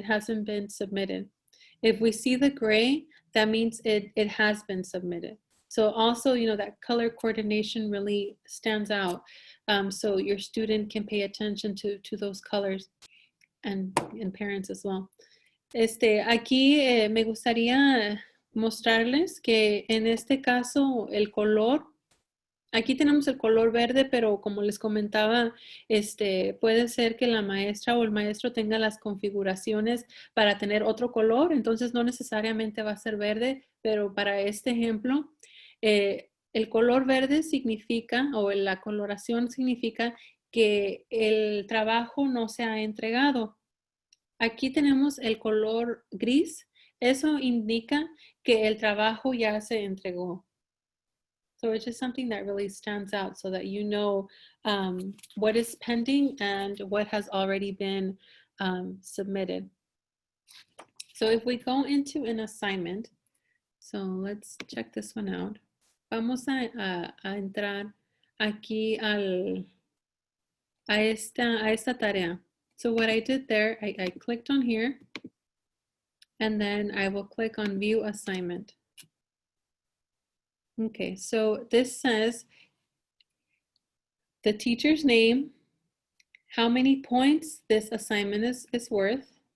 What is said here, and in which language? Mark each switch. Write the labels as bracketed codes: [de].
[en] It hasn't been submitted. If we see the gray, that means it has been submitted. So also, that color coordination really stands out. So your student can pay attention to those colors and parents as well. [es] Aquí me gustaría mostrarles que en este caso el color, aquí tenemos el color verde, pero como les comentaba, puede ser que la maestra o el maestro tenga las configuraciones para tener otro color, entonces no necesariamente va a ser verde, pero para este ejemplo, el color verde significa, o la coloración significa que el trabajo no se ha entregado. Aquí tenemos el color gris. Eso indica que el trabajo ya se entregó. [en] So it's just something that really stands out so that you know what is pending and what has already been submitted. So if we go into an assignment, so let's check this one out. [es] Vamos a entrar aquí a esta tarea. [en] So what I did there, I clicked on here, and then I will click on View Assignment. Okay, so this says the teacher's name, how many points this assignment is worth.